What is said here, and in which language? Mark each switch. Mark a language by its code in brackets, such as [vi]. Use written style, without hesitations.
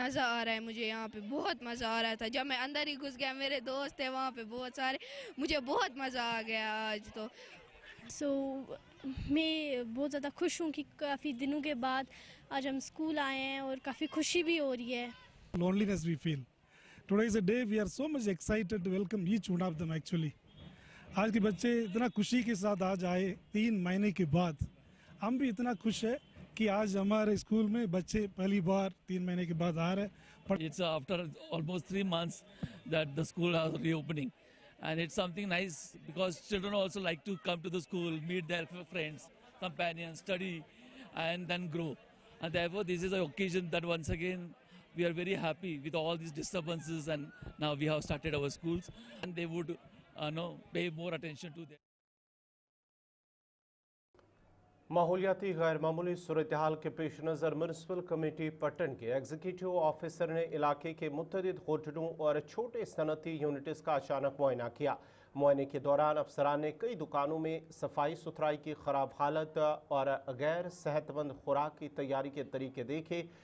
[hi] मज़ा आ रहा है मुझे, यहाँ पे बहुत मज़ा आ रहा था। जब मैं अंदर ही घुस गया, मेरे दोस्त थे वहाँ पे बहुत सारे, मुझे बहुत मज़ा आ गया आज तो। मैं बहुत ज़्यादा खुश हूँ कि काफ़ी दिनों के बाद आज हम स्कूल आए हैं और काफ़ी खुशी भी हो रही है। [en] Loneliness we feel. Today is a day we are so much excited to welcome each one of them actually. [hi] आज के बच्चे इतना खुशी के साथ आज आए 3 महीने के बाद। हम भी इतना खुश है कि आज हमारे स्कूल में बच्चे पहली बार 3 महीने के बाद आ रहे हैं। [en] It's after almost 3 months that the school are reopening, and it's something nice because children also like to come to the school, meet their friends, companions, study, and then grow. And therefore, this is an occasion that once again we are very happy with all these disturbances, and now we have started our schools, and they would pay more attention to them. [hi] माहौलियाती गैर मामूली सूरत हाल के पेश नज़र municipal committee Pattan के executive officer ने इलाके के मुतअद्दिद होटलों और छोटे सनती यूनिट्स का अचानक मुआयना किया। मुआयने के दौरान अफसरान ने कई दुकानों में सफाई सुथराई की ख़राब हालत और गैर सेहतमंद खुराक की तैयारी के तरीके देखे।